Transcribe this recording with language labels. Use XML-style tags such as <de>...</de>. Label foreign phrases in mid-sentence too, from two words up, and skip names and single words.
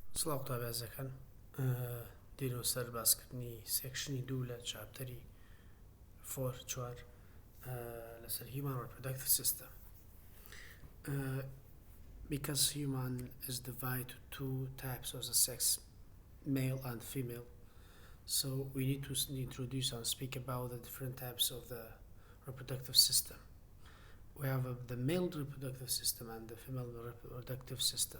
<ckb>سڵاو تابازەکان دیرۆ سەر باسکردنی سێکشنی دوو لە چاپتەری 4 لەسەر</ckb> <en>human reproductive system. Because human is divided to two types of the sex, male and female, so we need to introduce and speak about the different types of the reproductive system. We have the male reproductive system and the female reproductive system.</en>